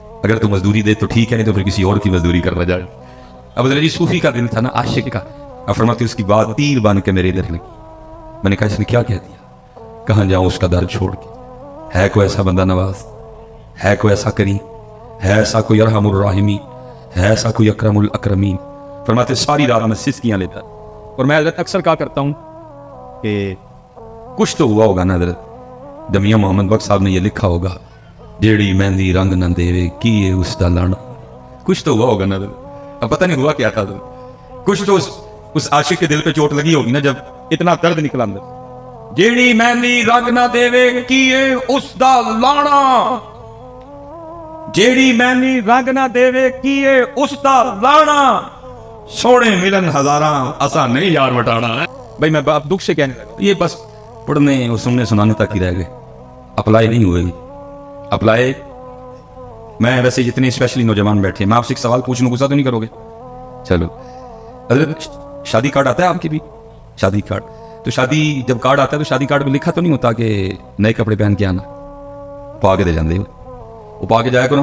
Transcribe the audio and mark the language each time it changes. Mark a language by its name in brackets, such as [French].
[Urdu] اگر تو مزدوری دے تو ٹھیک ہے، نہیں تو پھر کسی اور کی مزدوری کرنا جائے. اب حضرت جی صوفی کا دل تھا نا عاشق کا. اب فرماتے اس کی بات تیر بن کے میرے ادھر لگی. میں نے کہا اس نے کیا کہہ دیا؟ کہاں جاؤں اس کا در چھوڑ کے؟ ہے کوئی ایسا بندہ نواز، ہے کوئی ایسا کریم، ہے ایسا کوئی ارحم الراحمین، ہے ایسا کوئی اکرم الاکرمین. فرماتے ساری رات میں سسکیاں لیتا. اور میں حضرت اکثر کہا کرتا ہوں کہ کچھ تو ہوا ہوگا نا حضرت دمیاں محمد بخش صاحب نے یہ لکھا ہوگا [Punjabi] جیڑی مہندی رنگ نہ دے کیے اس دا لانا. [Urdu] کچھ تو ہوا ہوگا نا حضرت. اب پتہ نہیں ہوا کیا تھا حضرت. کچھ تو اس عاشق کے دل پہ چوٹ لگی ہوگی نا جب اتنا درد نکلا اندر. [Punjabi] جیڑی مہندی رنگ نہ دے کیے اس دا لانا، جیڑی مہندی رنگ نہ دے کیے اس دا لانا، سونے ملن ہزاراں اسا نہیں یار وٹانا. [Urdu] بھائی میں اب دکھ سے کہنے لگا یہ بس پڑھنے اور سننے سنانے تک ہی رہ گئے، اپلائی نہیں ہوئے. اپلائی میں ویسے جتنے اسپیشلی نوجوان بیٹھے میں آپ سے ایک سوال پوچھنے غصہ تو نہیں کرو گے؟ چلو حضرت شادی کارڈ آتا ہے آپ کی بھی؟ شادی کارڈ تو شادی جب کارڈ آتا ہے تو شادی کارڈ میں لکھا تو نہیں ہوتا کہ نئے کپڑے پہن کے آنا؟ [Punjabi] پا کے دے جاندے [Urdu] وہ پا کے جایا کرو.